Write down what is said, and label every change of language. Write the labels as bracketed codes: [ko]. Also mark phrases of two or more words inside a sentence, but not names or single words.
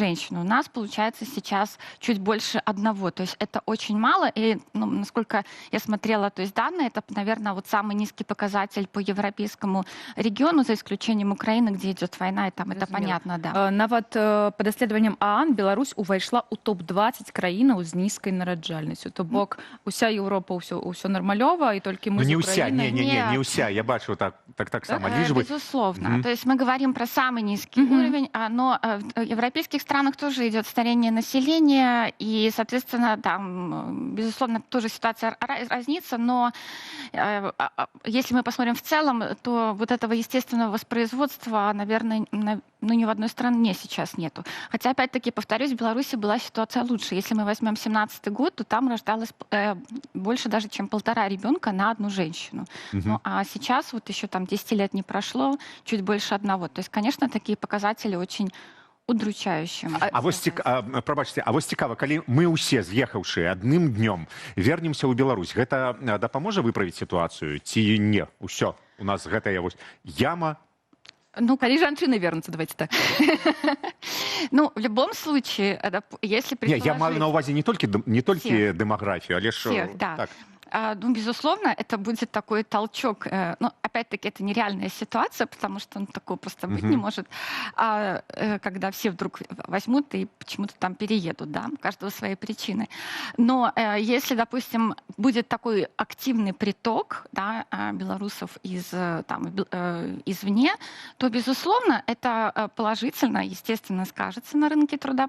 [ru] У нас получается сейчас чуть больше 1. То есть это очень мало. И, ну, насколько я смотрела, то есть данные, это, наверное, вот самый низкий показатель по европейскому региону, за исключением Украины, где идет война, и там это [be] Зразумела. [ru] понятно, да. [be] Нават па даследаванням ААН Беларусь увайшла ў топ-20 краінаў з нізкай нараджальнасцю. То бок уся Еўропа ўсё нармалёва, і толькі мы Ну, з не ўся, Украінай. не ўся. Я бачу так само лічбы. [ru] Безусловно. Мгм. То есть мы говорим про самый низкий уровень, но в европейских странах тоже идет старение населения, и, соответственно, там, безусловно, тоже ситуация разнится, но если мы посмотрим в целом, то вот этого естественного воспроизводства, наверное, ну, ни в одной стране сейчас нету. Хотя, опять-таки, повторюсь, в Беларуси была ситуация лучше. Если мы возьмем 17-й год, то там рождалось больше даже, чем 1,5 ребенка на одну женщину. Ну, а сейчас вот еще там 10 лет не прошло, чуть больше 1. То есть, конечно, такие показатели очень удручающие. [be] Прабачце, а вось цікава, калі мы ўсе, з'ехаўшыя адным днём, вернемся ў Беларусь, гэта дапаможа выправіць сітуацыю ці не? Усё, у нас гэтая вось яма. Ну, калі жанчыны вернуцца, [ru] давайте так. Ну, в любом случае, если [be] Не, я [ru] предположить... [be] маю на увазе не толькі дэмаграфію, але ж... [ru] Всех, да. Так. Ну, безусловно, это будет такой толчок. Но, опять-таки, это нереальная ситуация, потому что такого просто быть не может. Когда все вдруг возьмут и почему-то там переедут, да, у каждого свои причины. Но если, допустим, будет такой активный приток, да, белорусов извне, то, безусловно, это положительно, естественно, скажется на рынке труда.